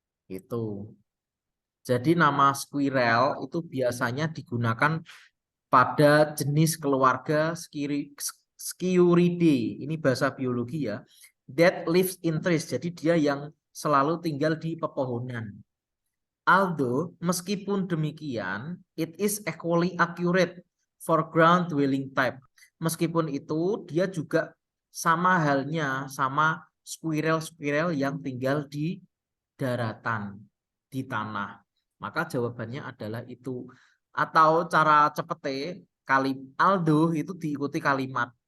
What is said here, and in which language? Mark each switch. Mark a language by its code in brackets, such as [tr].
[id] Itu. Jadi nama squirrel itu biasanya digunakan pada jenis keluarga Sciuridae. Ini bahasa biologi ya. [en] That lives in trees. [id] Jadi dia yang selalu tinggal di pepohonan. [en] Although [id] meskipun demikian, [en] it is equally accurate for ground dwelling type. [id] Meskipun itu dia juga sama halnya sama squirrel-squirrel yang tinggal di daratan, di tanah. Maka jawabannya adalah itu. Atau cara cepete, Aldo itu diikuti kalimat.